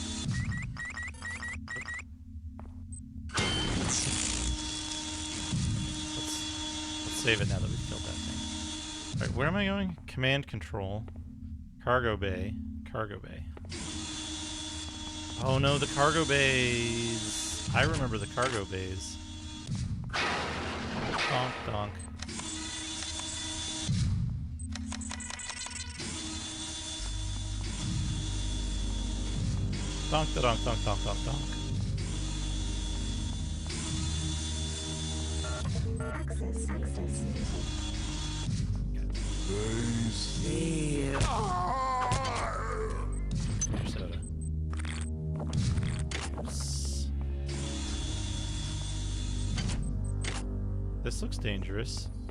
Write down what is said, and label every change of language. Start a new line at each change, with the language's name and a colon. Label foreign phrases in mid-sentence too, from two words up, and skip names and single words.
English: Let's save it now that we've killed that thing. Alright, where am I going? Command control. Cargo bay. Cargo bay. Oh no, the cargo bays. I remember the cargo bays. Donk, donk. Donk, da donk, donk, donk, donk, donk. Soda. This looks dangerous.